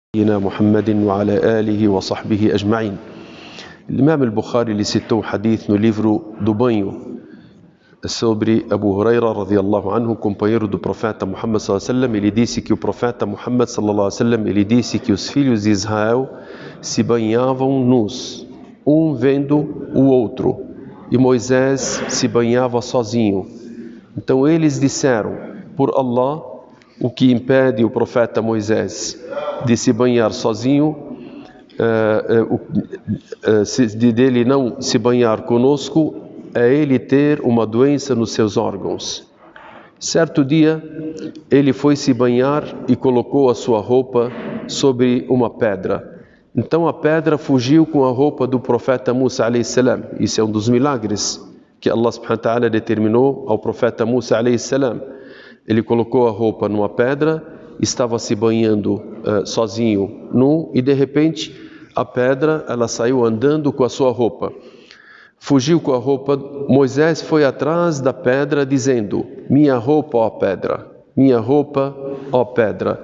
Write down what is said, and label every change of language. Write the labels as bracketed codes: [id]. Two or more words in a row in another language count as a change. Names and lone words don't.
[ar] محمد وعلى آله وصحبه أجمعين. [pt] Imam al-Bukhari lhe citou um hadith no livro do banho sobre Abu Huraira [ar] رضي الله عنه, [pt] companheiro do profeta Muhammad [ar] صلى الله عليه وسلم. [pt] Ele disse que o profeta Muhammad [ar] صلى الله عليه وسلم, [pt] ele disse que os filhos de Israel se banhavam nus, um vendo o outro, e Moisés se banhava sozinho. Então eles disseram: por Allah, o que impede o profeta Moisés de se banhar sozinho, dele não se banhar conosco, é ele ter uma doença nos seus órgãos. Certo dia, ele foi se banhar e colocou a sua roupa sobre uma pedra. Então a pedra fugiu com a roupa do profeta Musa [ar] عليه السلام. [pt] Isso é um dos milagres que Allah [ar] سبحانه وتعالى [pt] determinou ao profeta Musa [ar] عليه السلام. [pt] Ele colocou a roupa numa pedra, estava se banhando sozinho, nu, e de repente a pedra, ela saiu andando com a sua roupa. Fugiu com a roupa. Moisés foi atrás da pedra dizendo: minha roupa, ó pedra, minha roupa, ó pedra.